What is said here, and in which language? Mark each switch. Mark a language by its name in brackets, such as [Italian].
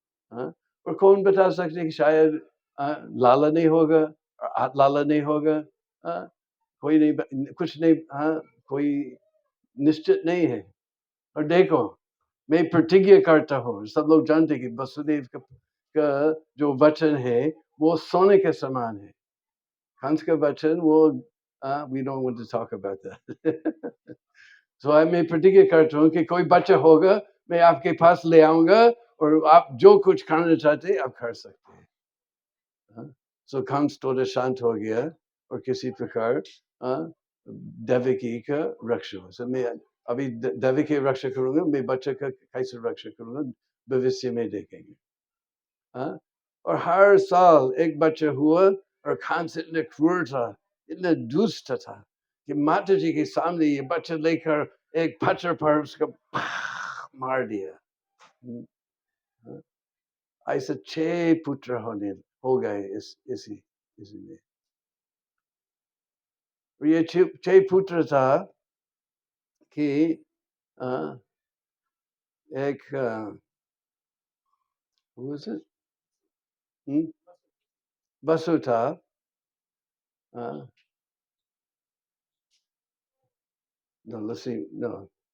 [Hindi] और कौन बता सकते कि शायद लाला नहीं होगा और आठ लाला नहीं होगा, कोई नहीं, कुछ नहीं, कोई निश्चित नहीं है। और देखो, मैं प्रतिज्ञा करता हूँ, सब लोग जानते हैं कि वसुदेव का जो वचन है वो सोने के समान है। कंस का वचन वो [English] we don't want to talk about that. [Hindi] So मैं प्रतिज्ञा करता हूँ कि कोई बच्चा होगा, मैं आपके पास ले आऊंगा और आप जो कुछ करना चाहते हैं आप कर सकते हैं। So कंस थोड़ा शांत हो गया और किसी प्रकार देवकी का रक्षा हो। So मैं अभी देवकी की रक्षा करूंगा, मैं बच्चे का कैसे रक्षा करूंगा भविष्य में देखेंगे। और हर साल एक बच्चा हुआ, और कंस इतने क्रूर था, इतने दुष्ट था कि माता जी के सामने ये बच्चा लेकर एक पत्थर पर उसको मार दिया। ऐसे 6 पुत्र हो गए इसी में। और ये 6 पुत्र था कि एक [English] who was it? [Hindi] वसु था, [English] no, let's see, no.